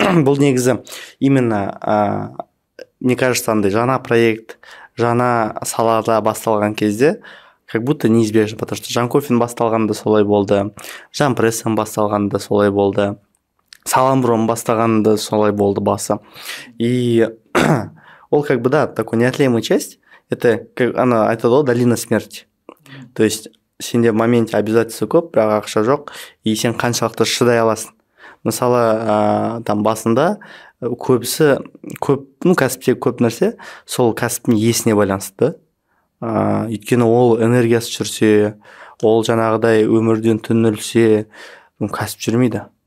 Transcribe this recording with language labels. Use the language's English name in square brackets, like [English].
[Kazakh] Бұл негізі [Russian] именно, мне кажется, [Kazakh] андай жаңа проект, жаңа салада басталған кезде, [Russian] как будто неизбежно, потому что [Kazakh] Жанкофен басталғанда солай болды, Жанпрессен басталғанда солай болды, Саламбром басталғанда солай болды басы. [Russian] И [Kazakh] ол [Russian] как бы, да, такой неотъемлемая часть. Это, как она [Kazakh] айтады, [Russian] долина смерти. То есть [Kazakh] сенде [Russian] в моменте обязательства [Kazakh] көп, бірақ ақша жоқ, и сен қаншалықты шыдай аласың. Мысалы, там басында көбісі көп, кәсіпте көп нәрсе сол кәсіптің иесіне байланысты. Өйткені ол энергиясы жүрсе, ол жаңағыдай өмірден түңілсе, кәсіп жүрмейді.